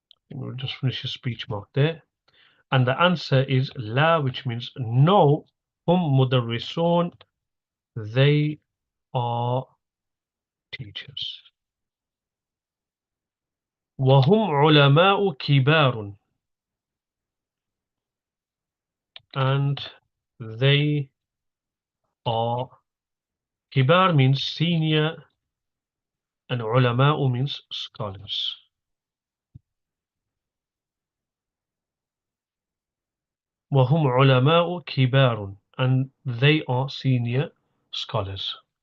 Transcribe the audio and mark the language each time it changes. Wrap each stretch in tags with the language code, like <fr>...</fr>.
<en>We'll just finish the speech mark there. And the answer is la, which means no.</en> <ar>Hum mudarrisun,</ar> <en>they are teachers.</en> <ar>وهم علماء كبار,</ar> <en>and they are kibar means senior and ulama'u means scholars.</en> <ar>وهم علماء كبار,</ar> <en>and they are senior scholars.</en>